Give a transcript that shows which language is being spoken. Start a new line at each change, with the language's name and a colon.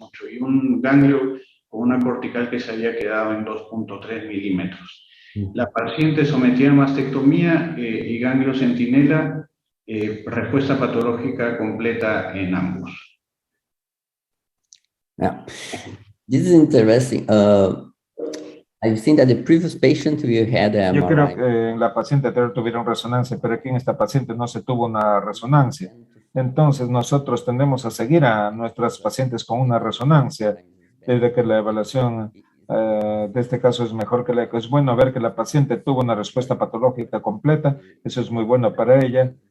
Spanish: Y un ganglio con una cortical que se había quedado en 2.3 milímetros. La paciente sometida a mastectomía y ganglio centinela, respuesta patológica completa en ambos.
English: Yeah, this is interesting. I've seen that the previous patient we had a
Spanish: Yo creo
English: MRI.
Spanish: que en la paciente anterior tuvieron resonancia, pero aquí en esta paciente no se tuvo una resonancia. Entonces nosotros tendemos a seguir a nuestras pacientes con una resonancia, desde que la evaluación de este caso es mejor que la eco. Es bueno ver que la paciente tuvo una respuesta patológica completa, eso es muy bueno para ella.